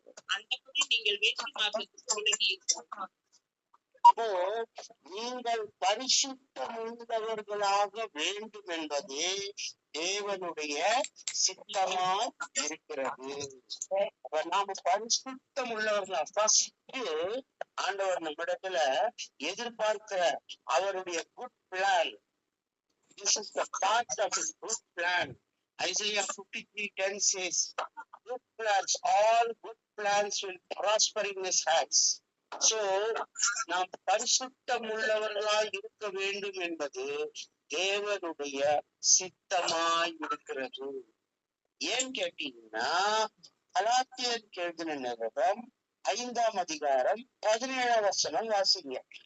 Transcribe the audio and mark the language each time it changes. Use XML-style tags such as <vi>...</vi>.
<ta>அந்தபடி நீங்கள் வேற்றி மார்க்கத்துக்கு தொடங்கியிருக்கிறீர்கள். அப்போ நீங்கள் பரிசுத்தம் உள்ளவர்களாக வேண்டும் என்பதே தேவனுடைய சித்தமாய் இருக்கிறது. அப்ப நாம பரிசுத்தம் உள்ளவர்களா ஃபர்ஸ்ட் ஆண்டவர் நம்மிடத்துல எதிர்பார்க்கிற அவருடைய good plan.</ta> <en>This is the part of his good plan. Isaiah 53:10 says, good plans, all good plans will prosper in his hands.</en> <ta>So, நாம் பரிசுத்தம் உள்ளவர்களாய் இருக்க வேண்டும் என்பது தேவனுடைய சித்தமாய் இருக்கிறது. ஏன் கேட்டீங்கன்னா, கலாத்தியர் எழுதின நிருபம் 5ஆம் அதிகாரம் 17ஆம் வசனம் வாசிங்க.</ta>